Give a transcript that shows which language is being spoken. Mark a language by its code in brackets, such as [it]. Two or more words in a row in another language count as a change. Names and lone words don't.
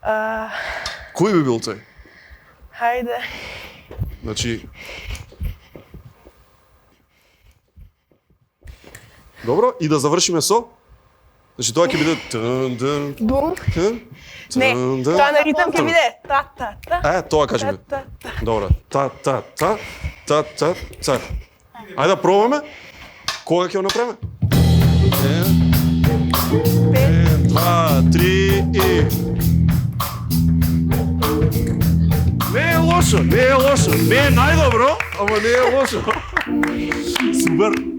[mk] Кој би бил тој? Хајде. Значи... Добро, и да завршиме со? Значи тоа ќе биде... Бум. Не, тоа на ритам ќе биде та-та-та. Тоа кажи ми. Та-та-та. Добро. Та-та-та, та-та-та. Ајде да пробаме. Кога ќе го направиме? 1, 2, 3 и... Не е лошо, не е лошо. Не е најдобро, ама не е лошо. Супер.